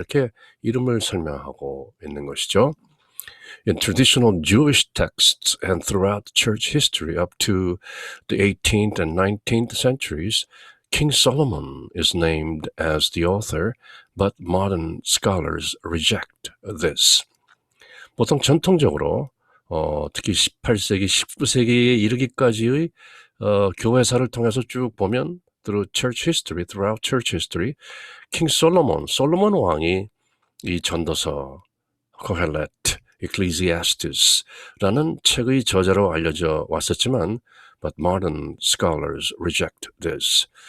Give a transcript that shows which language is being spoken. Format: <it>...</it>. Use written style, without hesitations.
<ko>이렇게 이름을 설명하고 있는 것이죠.</ko> <en>In traditional Jewish texts and throughout church history up to the 18th and 19th centuries, King Solomon is named as the author, but modern scholars reject this.</en> <ko>보통 전통적으로 특히 18세기, 19세기에 이르기까지의 교회사를 통해서 쭉 보면</ko> <en>throughout church history,</en> <ko>King Solomon, 솔로몬 왕이 이 전도서, 코헬렛, Ecclesiastes라는 책의 저자로 알려져 왔었지만</ko> <en>but modern scholars reject this.</en>